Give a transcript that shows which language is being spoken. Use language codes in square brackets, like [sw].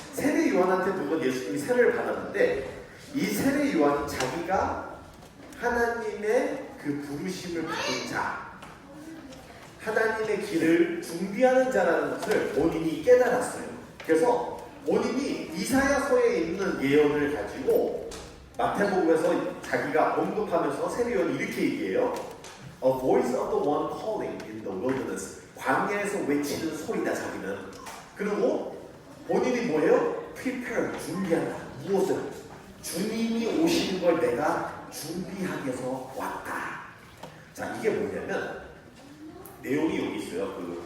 [ko] 세례 요한한테 물론 예수님이 세례를 받았는데 이 세례 요한이 자기가 하나님의 그 부르심을 받은 자, 하나님의 길을 준비하는 자라는 것을 본인이 깨달았어요. 그래서 본인이 이사야서에 있는 예언을 가지고 마태복음에서 자기가 언급하면서 세례 요한이 이렇게 얘기해요. [en] A voice of the one calling in the wilderness. [ko] 광야에서 외치는 소리다 자기는. 그리고 본인이 뭐예요? Prepare, 준비한다. 무엇을? 주님이 오시는 걸 내가 준비하기 위해서 왔다. 자, 이게 뭐냐면 내용이 여기 있어요.